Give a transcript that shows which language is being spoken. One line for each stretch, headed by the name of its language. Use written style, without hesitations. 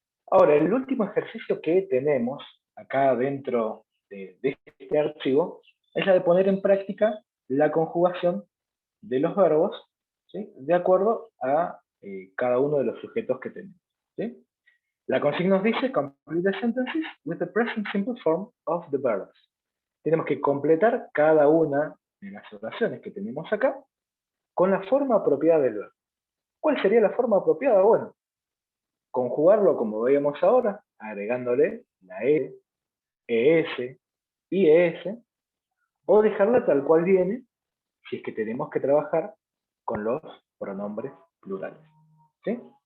Spanish: Ahora, el último ejercicio que tenemos acá dentro de este archivo es la de poner en práctica la conjugación de los verbos, ¿sí?, de acuerdo a cada uno de los sujetos que tenemos, ¿sí? La consigna nos dice
English: complete the sentences with the present simple form of the verbs.
Spanish: Tenemos que completar cada una de las oraciones que tenemos acá con la forma apropiada del verbo. ¿Cuál sería la forma apropiada? Bueno, conjugarlo como veíamos ahora, agregándole la E, ES, IES, o dejarla tal cual viene si es que tenemos que trabajar con los pronombres plurales, ¿sí?